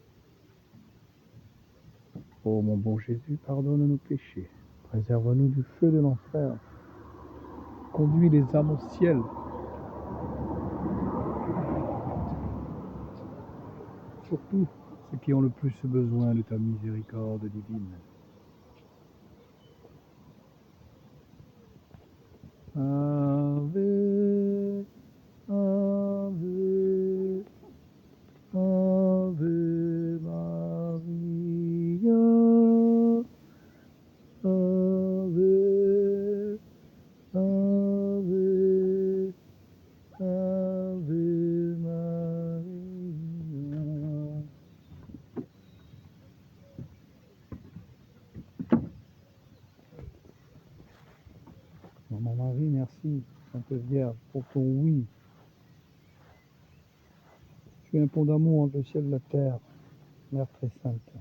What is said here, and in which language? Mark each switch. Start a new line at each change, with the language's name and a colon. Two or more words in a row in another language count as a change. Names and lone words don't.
French: Ô mon bon Jésus, pardonne nos péchés, préserve-nous du feu de l'enfer, conduis les âmes au ciel, surtout ceux qui ont le plus besoin de ta miséricorde divine.
Latin: Ave, Ave, Ave Maria, Ave, Ave, Ave Maria.
French: Maman Marie, merci, Sainte Vierge, pour ton oui. Tu es un pont d'amour entre le ciel et la terre, Mère très sainte.